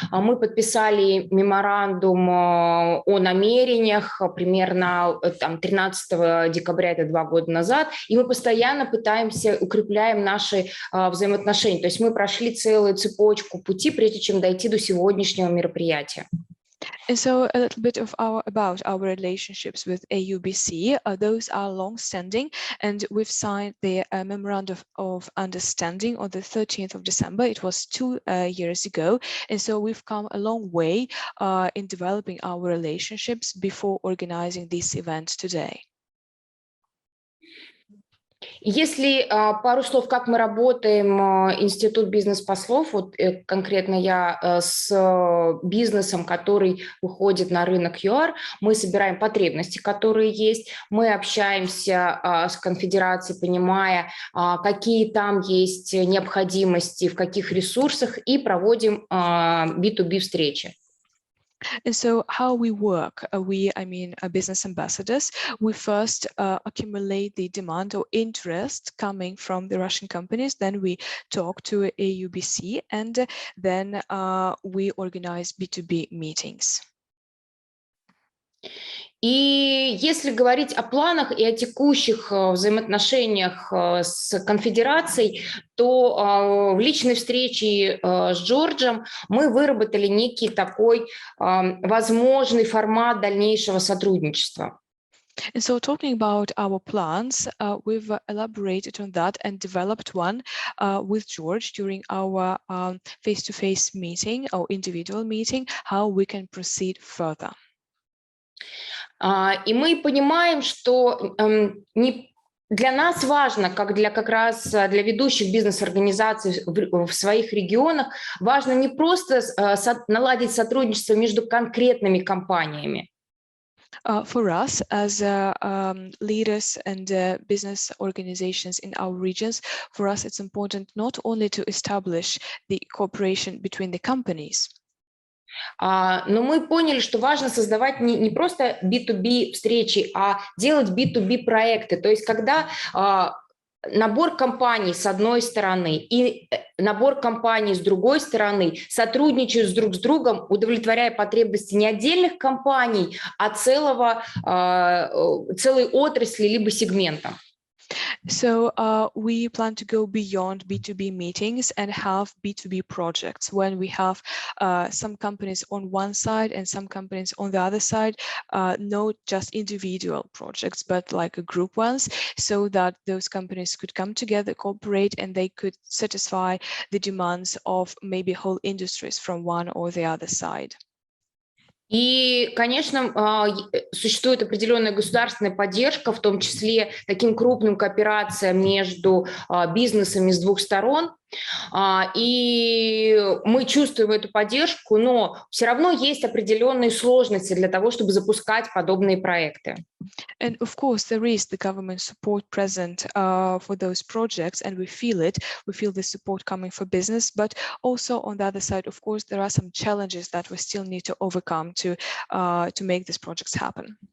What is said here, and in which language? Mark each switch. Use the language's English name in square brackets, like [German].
[Russian] Мы подписали меморандум о намерениях примерно 13 декабря, это 2 года назад, и мы постоянно укрепляем наши взаимоотношения. То есть мы прошли целую цепочку пути, прежде чем дойти до сегодняшнего мероприятия. [English] And so a little bit about our relationships with AUBC. Those are long-standing, and we've signed the memorandum of understanding on the 13th of December. It was 2 years ago, and so we've come a long way in developing our relationships before organizing this event today. [Russian] Если пару слов, как мы работаем, Институт бизнес-послов, конкретно я с бизнесом, который выходит на рынок ЮАР, мы собираем потребности, которые есть, мы общаемся с конфедерацией, понимая, какие там есть необходимости, в каких ресурсах, и проводим B2B встречи. [English] And so how we work, business ambassadors, we first accumulate the demand or interest coming from the Russian companies, then we talk to AUBC, and then we organize B2B meetings. [Russian] И если говорить о планах и о текущих взаимоотношениях с конфедерацией, то в личной встрече с Джорджем мы выработали некий такой возможный формат дальнейшего сотрудничества. [English] And so talking about our plans, we've elaborated on that and developed one with George during our face-to-face meeting or individual meeting, how we can proceed further. [Russian] И мы понимаем, что для нас важно, как раз для ведущих бизнес-организаций в своих регионах, важно не просто наладить сотрудничество между конкретными компаниями. [English] For us, as leaders and business organizations in our regions, for us it's important not only to establish the cooperation between the companies. [Russian] Но мы поняли, что важно создавать не просто B2B встречи, а делать B2B проекты. То есть когда набор компаний с одной стороны и набор компаний с другой стороны сотрудничают друг с другом, удовлетворяя потребности не отдельных компаний, а целой отрасли либо сегмента. [English] So we plan to go beyond B2B meetings and have B2B projects when we have some companies on one side and some companies on the other side, not just individual projects, but like group ones, so that those companies could come together, cooperate, and they could satisfy the demands of maybe whole industries from one or the other side. [Russian] И, конечно, существует определенная государственная поддержка, в том числе таким крупным кооперациям между бизнесами с двух сторон. И мы чувствуем эту поддержку, но все равно есть определенные сложности для того, чтобы запускать подобные проекты. [English] And of course, there is the government support present for those projects, and we feel it. We feel the support coming for business, but also on the other side, of course, there are some challenges that we still need to overcome to make these projects happen.